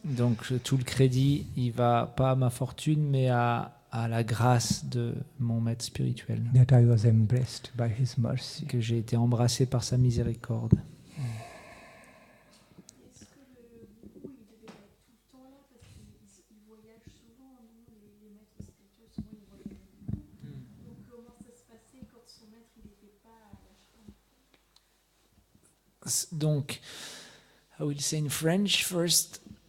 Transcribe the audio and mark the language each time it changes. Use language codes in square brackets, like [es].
[fr] Donc tout le crédit, il va pas à ma fortune, mais à la grâce de mon maître spirituel. [en] That I was embraced by his mercy. [fr] Que j'ai été embrassé par sa miséricorde. Est-ce que le gourou, il devait être tout le temps là parce qu'il voyage souvent, les maîtres spirituels, souvent ils voyagent. Donc comment ça se passait quand son maître il n'était pas à l'ashram? [en] Donc, I will say in French first.